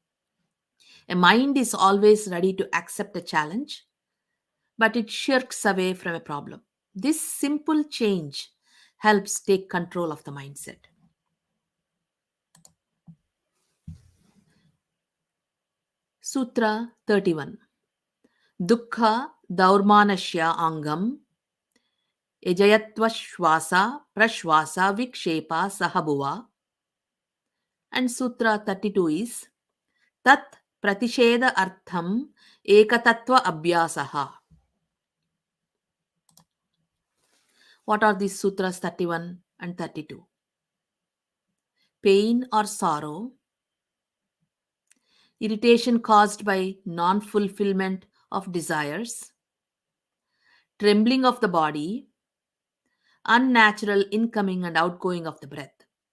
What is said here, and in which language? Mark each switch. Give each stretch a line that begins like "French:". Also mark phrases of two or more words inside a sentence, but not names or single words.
English: A mind is always ready to accept a challenge, but it shirks away from a problem. This simple change helps take control of the mindset. Sutra 31.
Sanskrit: दुःख दौर्मनस्य अङ्गम् एजयत्व श्वास प्रश्वास विक्षेप सहभुवः.
English: And Sutra 32 is
Sanskrit: तत् प्रतिषेध अर्थम् एकतत्त्व अभ्यासः.
English: What are these sutras 31 and 32? Pain or sorrow, irritation caused by non fulfillment of desires, trembling of the body, unnatural incoming and outgoing of the breath.